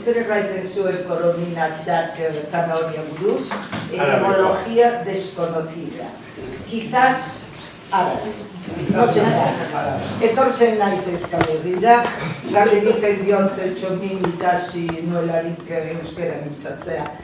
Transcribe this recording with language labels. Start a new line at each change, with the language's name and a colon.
Basque: Zer erraiten zuen Korominazak zanahoria buruz?
Spanish: Etimología desconocida. Quizás árabe. No se sabe.
Basque: Etortzen naiz Euskal Herrira, galde egiten dionte Txomin ikasi nuelarik euskera mintzatzea.